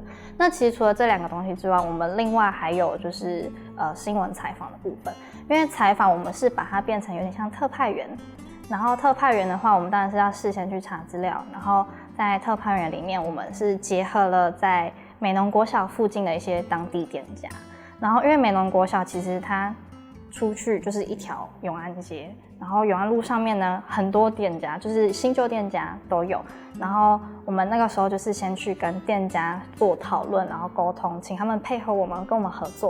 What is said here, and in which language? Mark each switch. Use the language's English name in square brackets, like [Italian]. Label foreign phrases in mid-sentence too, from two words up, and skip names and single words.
[Chinese] 那其實除了這兩個東西之外，我們另外還有就是新聞採訪的部分，因為採訪我們是把它變成有點像特派員。然後特派員的話，我們當然是要事先去查資料，然後在特派員裡面，我們是結合了在美濃國小附近的一些當地店家。然後因為美濃國小其實它出去就是一条永安街，然后永安路上面呢很多店家，就是新旧店家都有。然后我们那个时候就是先去跟店家做讨论，然后沟通，请他们配合我们，跟我们合作。